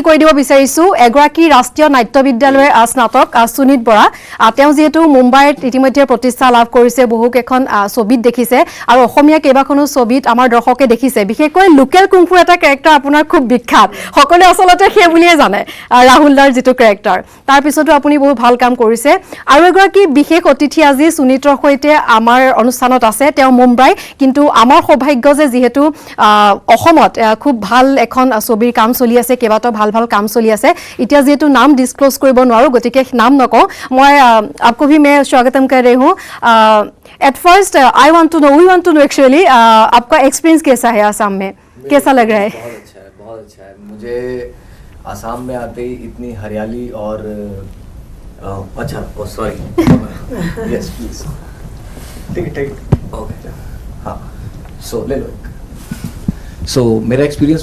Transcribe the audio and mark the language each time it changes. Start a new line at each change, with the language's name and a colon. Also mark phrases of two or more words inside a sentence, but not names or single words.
Assamese: কৰি দিব বিচাৰিছো এগৰাকী ৰাষ্ট্ৰীয় নাট্য বিদ্যালয়ৰ স্নাতক সুনীত বৰা তেওঁ যেহেতু মুম্বাইত ইতিমধ্যে প্ৰতিষ্ঠা লাভ কৰিছে বহুকেইখন ছবিত দেখিছে আৰু অসমীয়া কেইবাখনো ছবিত আমাৰ দৰ্শকে দেখিছে বিশেষকৈ লোকেল কুংফু এটা কেৰেক্টাৰ আপোনাৰ খুব বিখ্যাত সকলোৱে আচলতে সেই বুলিয়ে জানে ৰাহুল দাৰ যিটো কেৰেক্টাৰ তাৰ পিছতো আপুনি বহুত ভাল কাম কৰিছে আৰু এগৰাকী বিশেষ অতিথি আজি সুনীতৰ সৈতে আমাৰ অনুষ্ঠানত আছে তেওঁ মুম্বাই কিন্তু আমাৰ সৌভাগ্য যে যেহেতু অসমত খুব ভাল এখন ছবিৰ কাম চলি আছে কেইবাটাও ভাল ভাল কাম চলি আছে এতিয়া যেহেতু নাম ডিসক্লোজ কৰিব নোৱাৰো গতিকে নাম নকওঁ মই
Hindi: आपको भी मैं स्वागतम कर रही हूं
English: at first I want to know we want to know actually
Hindi: आपका एक्सपीरियंस कैसा है आसाम में कैसा लग रहा है
Assamese: बहुत अच्छा है मुझे आसाम में आते ही इतनी हरियाली और अच्छा
English: sorry yes please tick okay
Assamese: हाँ सो ले लो सो मेरा एक्सपीरियंस